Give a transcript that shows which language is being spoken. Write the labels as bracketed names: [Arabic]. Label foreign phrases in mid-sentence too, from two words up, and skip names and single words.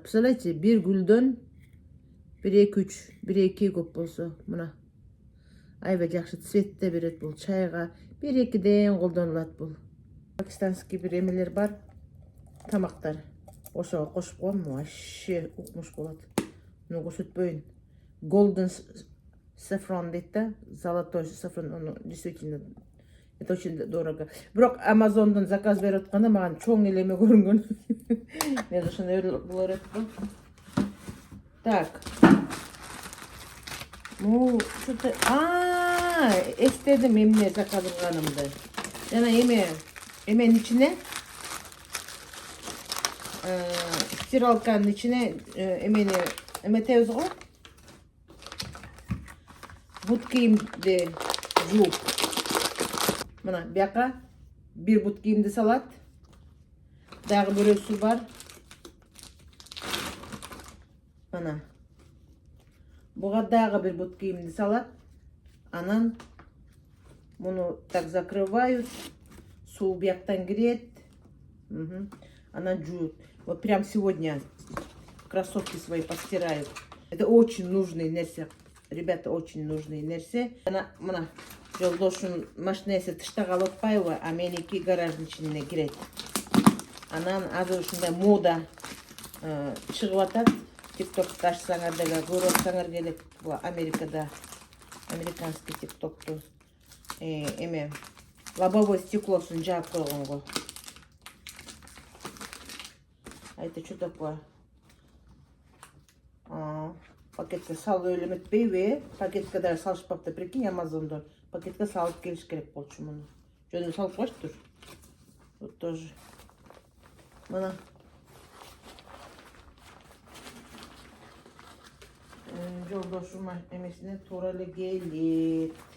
[Kyrgyz] Представляете, бир гүлдөн 1-2 көп болсо, мына. Аябай жакшы цвет да берет бул чайга. 1-2ден колдонулат бул. Пакистанский бир эмелер бар, тамактар. Ошого кошуп койгом, вообще укмуш болот. Муну көрсөтпөйүн. [English] Golden saffron [Kyrgyz] дейт да, [Russian] золотой сафран, ону действительно это очень дорого. [Kyrgyz] Бирок Амазондон заказ берип атканда мага чоң эле эме көрүнгөн. Мен ошондой болор экен. [Russian] Так. Ну, что-то... [Kyrgyz] эстедим эмне заказ кылганымды. Жана эменин ичине стиралканын ичине эметебиз го. Бут кийимди жууп. Мына бияка бир бут кийимди салат. Дагы бирөөсү бар. Мына. Буга дагы бир бут кийимди салат. Анан муну [Russian] так закрывают. [Kyrgyz] Суу бияктан кирет. Анан жуут. [Russian] Вот прям сегодня кроссовки свои постираю. Это очень нужный нерсе. Ребята, очень нужный нерсе. [Kyrgyz] Мына жолдошум машинеси тышта калып атпайбы, а меники гараждын ичине кирет. Анан азыр ушундай мода чыгып атат. Тиктокто ачсаңар деле көрүп атсаңар келет. Бул Америкада американский тиктокту эме лобовой стеклосун жаап койгонго. [Russian] А это что такое? [Kyrgyz] Пакетке салып элеметпейби? Пакетке да салышпапты, прикинь, Амазондон. Пакетке салып келиш керек болчу муну. Жөнүндө салып коюштур. [Russian] Вот тоже. [Kyrgyz] Мына. Жолдошума эмесине туура эле келет.